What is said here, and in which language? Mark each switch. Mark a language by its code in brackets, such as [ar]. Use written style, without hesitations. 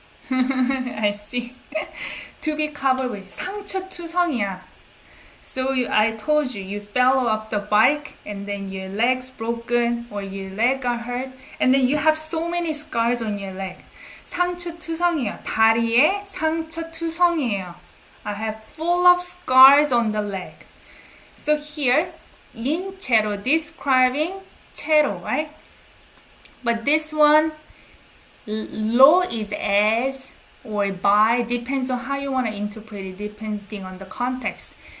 [en] I see. To be covered with. 상처투성이야. So I told you, you fell off the bike and then your leg's broken or your leg got hurt and then you have so many scars on your leg. [ko] 상처투성이에요. 다리에 상처투성이에요. [en] I have full of scars on the leg. So here, in 채로, describing 채로, right? But this one, lo is as or by, depends on how you want to interpret it, depending on the context.